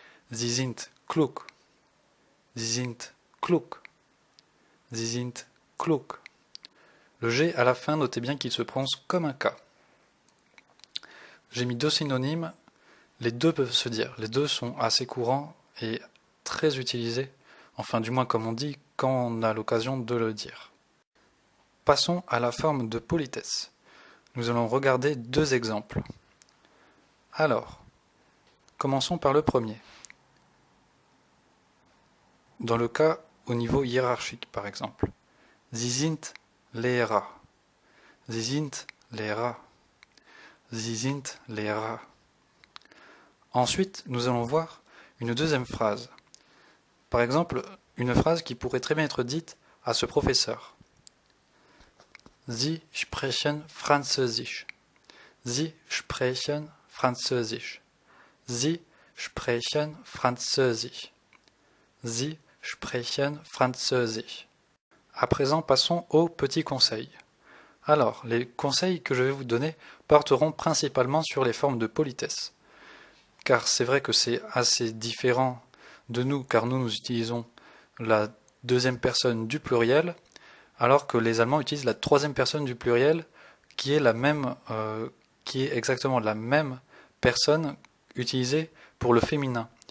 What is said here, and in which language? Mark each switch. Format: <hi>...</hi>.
<de>Sie sind klug. Sie sind klug. Sie sind klug.</de> <fr>Le G à la fin, notez bien qu'il se prononce comme un K. J'ai mis deux synonymes, les deux peuvent se dire, les deux sont assez courants et très utilisés, enfin du moins comme on dit quand on a l'occasion de le dire. Passons à la forme de politesse. Nous allons regarder deux exemples. Alors, commençons par le premier. Dans le cas au niveau hiérarchique, par exemple.</fr> <de>Sie sind Lehrer. Sie sind Lehrer. Sie sind Lehrer.</de> <fr>Ensuite, nous allons voir une deuxième phrase. Par exemple, une phrase qui pourrait très bien être dite à ce professeur.</fr> <de>Sie sprechen Französisch. Sie sprechen Französisch. Sie sprechen Französisch. Sie sprechen Französisch.</de> <fr>À présent, passons aux petits conseils. Alors, les conseils que je vais vous donner porteront principalement sur les formes de politesse. Car c'est vrai que c'est assez différent de nous, car nous utilisons la deuxième personne du pluriel, alors que les Allemands utilisent la troisième personne du pluriel, qui est exactement la même personne utilisée pour le féminin.</fr>